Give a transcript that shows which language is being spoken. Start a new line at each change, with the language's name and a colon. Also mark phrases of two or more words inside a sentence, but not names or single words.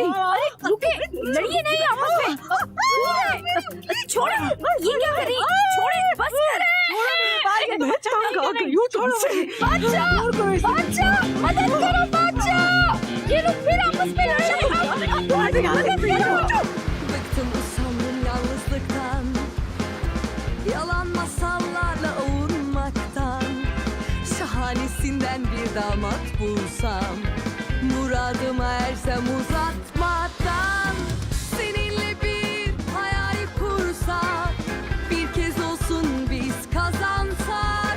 Hindi: रुके, लड़िए नहीं आपस में। छोड़े, ये क्या करी? छोड़े, बस करें। मैं तंग आ गई हूँ तुमसे। बादशाह, मदद करो बादशाह। ये लोग फिर आपस में लड़ रहे हैं।
Turkish: Bıktım usandım yalnızlıktan, yalan masallarla ovunmaktan. Şahanesinden bir damat bulsam, muradıma ersem uzatmadan. Seninle bir hayal kursak, bir kez olsun biz kazansak.